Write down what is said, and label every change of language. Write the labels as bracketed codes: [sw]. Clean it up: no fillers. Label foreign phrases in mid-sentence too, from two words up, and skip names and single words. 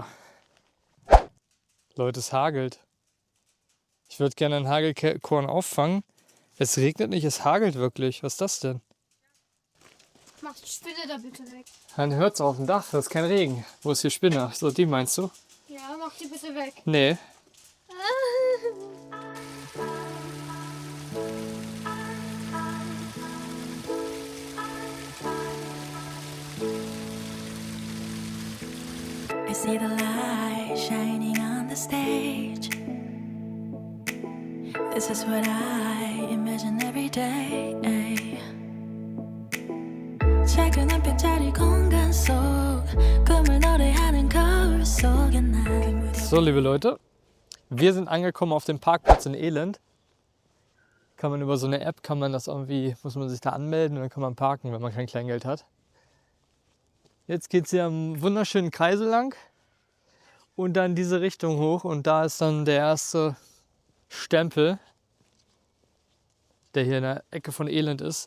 [de] Leute, es hagelt. Ich würde gerne einen Hagelkorn auffangen. Es regnet nicht, es hagelt wirklich. Was ist das denn? Mach die Spinne da bitte weg. Dann hört's auf dem Dach, das ist kein Regen. Wo ist die Spinne? So, die meinst du? Ja, mach die bitte weg. Nee. [en] I see the light shining on the stage. This is what I imagine every day. [ko] 작은 한 뼘짜리 공간 속 꿈을 노래하는 거울 속에 난 [de] So, liebe Leute, wir sind angekommen auf dem Parkplatz in Elend. Kann man über so eine App, muss man sich da anmelden und dann kann man parken, wenn man kein Kleingeld hat. Jetzt geht es hier am wunderschönen Kreisel lang und dann diese Richtung hoch und da ist dann der erste Stempel, der hier in der Ecke von Elend ist.